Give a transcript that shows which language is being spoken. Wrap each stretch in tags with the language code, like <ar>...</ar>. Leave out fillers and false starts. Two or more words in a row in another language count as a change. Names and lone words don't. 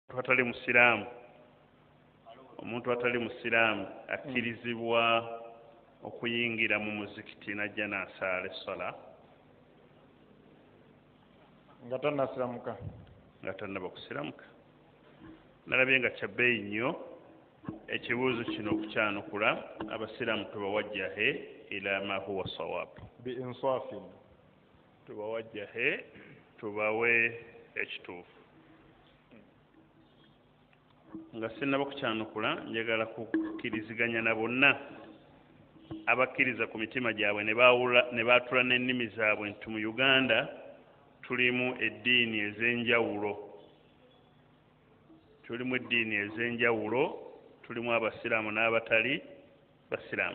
<lg>omuntu atali musiraamu akkirizibwa okuyingira mu muzikiti najja n'asaala essala nga tannasiramuka nga tannaba kusiramuka. Nalabye nga kya bbeeyi nnyo ekibuuzo kino okukyanukula. Abasiraamu tubawajjahe</lg> <ar>إلى ما هو صواب,</ar> <lg>biinsafin, tubawajjahe tubawe ekituufu. Nga sinnaba kukyanukula njagala kukkiriziganya na bonna abakkiriza ku mitima gyabwe ne baatula n'ennimi zaabwe nti mu Uganda tulimu eddiini ez'enjawulo, tulimu abasiraamu n'abatali basiraamu.</lg>